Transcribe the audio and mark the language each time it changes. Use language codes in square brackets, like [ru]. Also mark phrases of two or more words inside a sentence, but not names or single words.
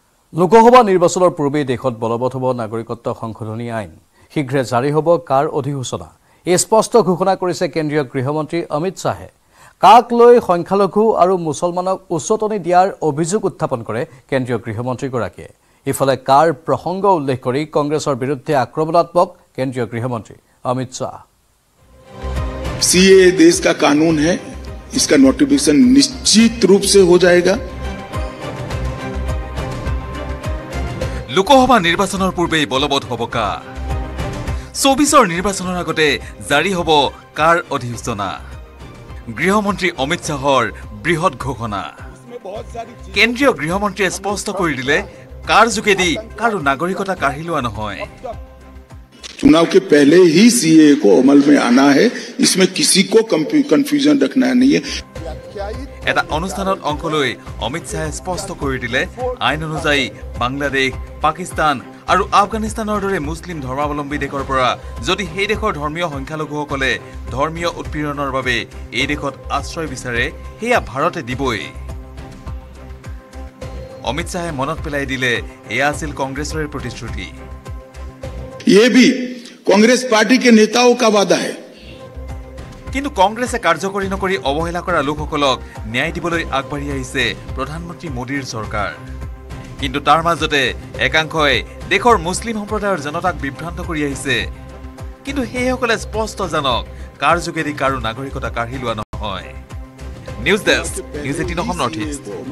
[as] লোকসভা নিৰ্বাচনৰ পূৰ্বে দেশত বলবৎ হ'ব নাগৰিকত্ব সংশোধনী আইন শীঘ্ৰে জাৰি হ'ব কাৰ অধিসূচনা এই স্পষ্ট ঘোষণা কৰিছে কেন্দ্ৰীয় গৃহমন্ত্ৰী অমিত শাহে কাক লৈ সংখ্যালঘু আৰু মুছলমানক উচ্চতনি দিয়াৰ অভিযোগ উত্থাপন কৰে কেন্দ্ৰীয় গৃহমন্ত্ৰীগৰাকীয়ে ইফালে কাৰ প্ৰসংগ উল্লেখ কৰি কংগ্ৰেছৰ বিৰুদ্ধে আক্ৰমণাত্মক কেন্দ্ৰীয় গৃহমন্ত্ৰী অমিত শাহ [hi] सीए देश का कानून है इसका नोटिफिकेशन निश्चित रूप से हो जाएगा [as] লোকসভা নিৰ্বাচনৰ পূৰ্বে বলবৎ হ'ব কা ২৪ৰ নিৰ্বাচনৰ আগতে জাৰি হ'ব কাৰ অধিসূচনা গৃহমন্ত্ৰী অমিত শাহৰ বৃহৎ ঘোষণা কেন্দ্ৰীয় গৃহমন্ত্ৰীয়ে স্পষ্ট কৰি দিলে কাৰ যোগেদি কাৰো নাগৰিকতা কাঢ়ি লোৱা নহয় [hi] चुनाव के पहले ही सीए को अमल में आना है इसमें किसी को कंफ्यूजन रखना नहीं है [as] এটা অনুষ্ঠানত অংশ লৈ অমিত শাহে স্পষ্ট কৰি দিলে আইন অনুযায়ী বাংলাদেশ পাকিস্তান আৰু আফগানিস্তানৰ দৰে মুছলিম ধৰ্মাৱলম্বী দেশৰ পৰা যদি সেই দেশৰ ধৰ্মীয় সংখ্যালঘুসকলে ধৰ্মীয় উৎপীড়নৰ বাবে এই দেশত আশ্ৰয় বিচাৰে হেয়া ভাৰতে দিবই অমিত শাহে মনত পেলাই দিলে এয়া আছিল কংগ্ৰেছৰ প্ৰতিশ্ৰুতি [hi] ये भी कांग्रेस पार्टी के नेताओं का वादा है [as] কিন্তু কংগ্ৰেছে কাৰ্যকৰী নকৰি অৱহেলা কৰা লোকসকলক ন্যায় দিবলৈ আগবাঢ়ি আহিছে প্ৰধানমন্ত্ৰী মোদীৰ চৰকাৰ কিন্তু তাৰ মাজতে একাংশই দেশৰ মুছলিম সম্প্ৰদায়ৰ জনতাক বিভ্ৰান্ত কৰি আহিছে কিন্তু সেইসকলে স্পষ্ট জানক কাৰ যোগেদি কাৰো নাগৰিকতা কাঢ়ি লোৱা নহয় [en] News Desk [as] নিউজ 18 নৰ্থ ইষ্ট